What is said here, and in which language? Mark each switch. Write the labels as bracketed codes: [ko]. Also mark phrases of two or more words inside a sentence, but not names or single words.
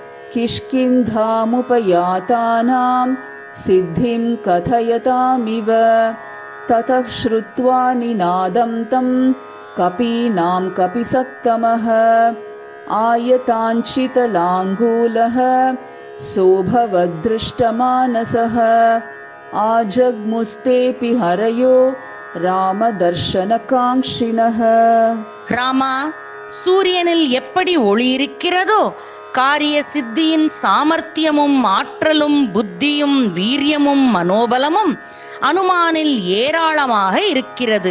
[sa] किष्किन्धामुपयातानां सिद्धिं कथयतामिव ततः श्रुत्वा निनादं तं कपीनां कपिसत्तमः आयताञ्चितलाङ्गूलः सोऽभवद्दृष्टमानसः आजग्मुस्तेऽपि हरयो ராமதர்ஷனகாங்ஷினஹ. [ta] ராமா, சூரியனில் எப்படி ஒளி இருக்கிறதோ காரிய சித்தியின் சாமர்த்தியமும் ஆற்றலும் புத்தியும் வீரியமும் மனோபலமும் அனுமானில் ஏராளமாக இருக்கிறது.